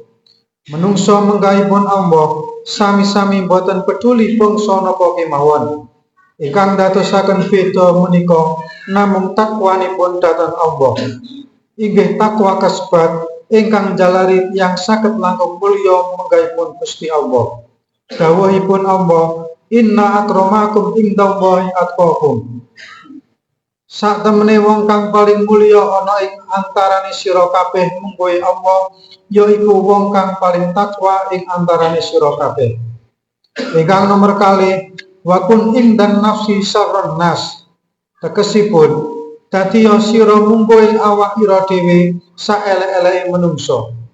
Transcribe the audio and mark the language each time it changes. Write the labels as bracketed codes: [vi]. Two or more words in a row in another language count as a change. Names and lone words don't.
[jv] Menungso menggahipun Allah sami-sami boten peduli bangsa napa kemawon. Ingkang dadosaken beda menika namung takwanipun dhateng Allah. Inggih takwa kasebat ingkang jalari yang saged langkung mulya menggahipun Gusti Allah. Dawuhipun Allah, [ar] إن أكرمكم عند الله أتقاكم. [jv] Sak temene wong kang paling mulya ana ing antarane sira kabeh mungguhe Allah, yaiku wong kang paling takwa ing antarane sira kabeh. Ingkang nomor kalih, [ar] وكن عند النفس شر الناس. [jv] Tegesipun dadi sira munggo ing awak ira dhewe saelek-eleke menungso.